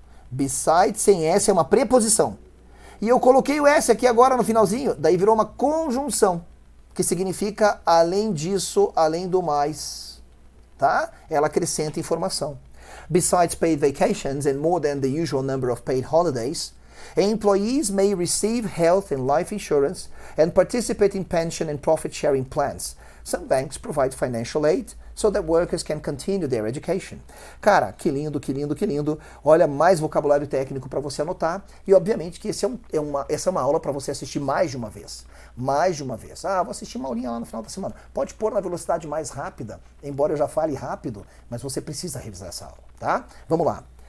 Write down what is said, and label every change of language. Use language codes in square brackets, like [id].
[pt] Beside sem S é uma preposição. E eu coloquei o S aqui agora no finalzinho, daí virou uma conjunção, que significa além disso, além do mais, tá? Ela acrescenta informação. [en] Besides paid vacations and more than the usual number of paid holidays, employees may receive health and life insurance and participate in pension and profit-sharing plans. Some banks provide financial aid so that workers can continue their education. [pt] Cara, que lindo, que lindo, que lindo. Olha, mais vocabulário técnico para você anotar. E, obviamente, que essa é uma aula para você assistir mais de uma vez. Mais de uma vez. Vou assistir uma aulinha lá no final da semana. Pode pôr na velocidade mais rápida, embora eu já fale rápido, mas você precisa revisar essa aula, tá? Vamos lá.